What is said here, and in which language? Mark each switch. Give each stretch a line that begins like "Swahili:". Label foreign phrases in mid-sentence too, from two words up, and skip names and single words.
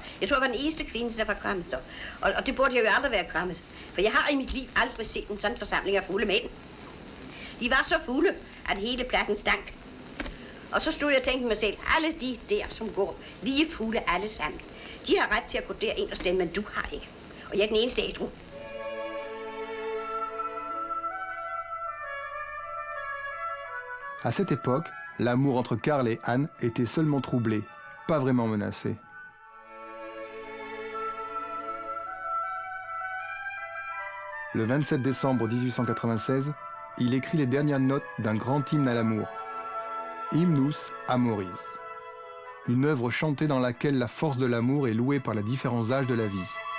Danish: Jeg tror, jeg var den eneste kvinde, der var kommet der. Og det burde jeg jo aldrig være kommet. For jeg har i mit liv aldrig set en sådan forsamling af fulde mænd. De var så fulde, at hele pladsen stank. Og så stod jeg og tænkte mig selv, alle de der, som går, lige fulde alle sammen. De har ret til at gå derind og stemme, men du har ikke. Og jeg er den eneste ædru.
French: À cette époque, l'amour entre Karl et Anne était seulement troublé, pas vraiment menacé. Le 27 décembre 1896, il écrit les dernières notes d'un grand hymne à l'amour, Hymnus Amoris, une œuvre chantée dans laquelle la force de l'amour est louée par les différents âges de la vie.